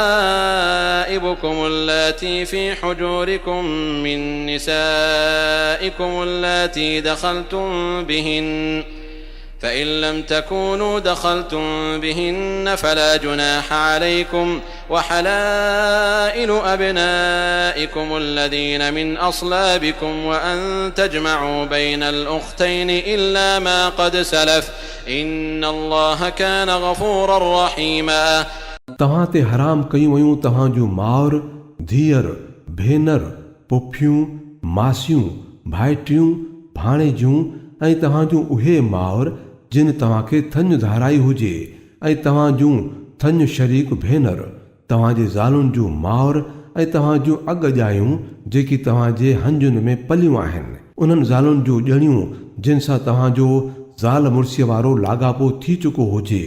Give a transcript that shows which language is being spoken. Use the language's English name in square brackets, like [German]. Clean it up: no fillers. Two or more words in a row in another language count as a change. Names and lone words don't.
[Arabic] اللاتي في حجوركم من نسائكم اللاتي دخلتم بهن فإن لم تكونوا دخلتم بهن فلا جناح عليكم وحلائل أبنائكم الذين من أصلابكم وأن تجمعوا بين الأختين إلا ما قد سلف إن الله كان غفورا رحيما। [Sindhi] तव्हां ते हराम कयूं वयूं तव्हां जूं माउर, धीअर, भेनर, पुफियूं, मासियूं, भाइटियूं, भाणेजियूं ऐं तव्हां जूं उहे माउर जिन तव्हांखे थञ धाराई हुजे ऐं तव्हां जूं थञ शरीक भेनर, तव्हांजे ज़ालुनि जूं माउर ऐं तव्हां जूं अॻजायूं जेकी तव्हांजे हंजुनि में पलियूं आहिनि, उन्हनि ज़ालुनि जूं ॼणियूं जिन सां तव्हांजो ज़ाल मुड़सीअ वारो लाॻापो थी चुको हुजे।